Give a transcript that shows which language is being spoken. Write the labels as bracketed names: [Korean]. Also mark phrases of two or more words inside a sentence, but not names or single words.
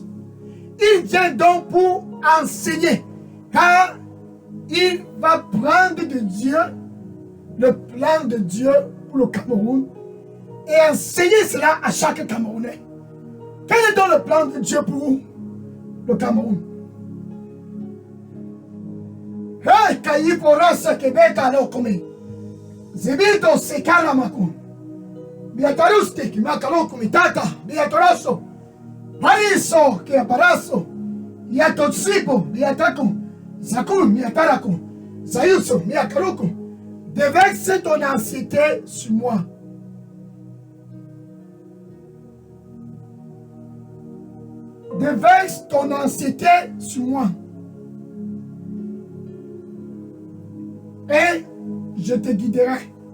[French] Il vient donc pour enseigner, car il va prendre de Dieu le plan de Dieu pour le Cameroun et enseigner cela à chaque Camerounais. Quel est donc le plan de Dieu pour le Cameroun? Hey, Kayiporasa Québec alors comme Zebito Sekala Makun. Biataruste qui makalo kumitata. Biatoroso. Pariso qui aparaso. Yatotsipo. Biatakum. Zakun. Miatarakum. Zayuso. Miakarukum. Déverse ton anxiété sur moi. Déverse ton anxiété sur moi. Et je te guiderai.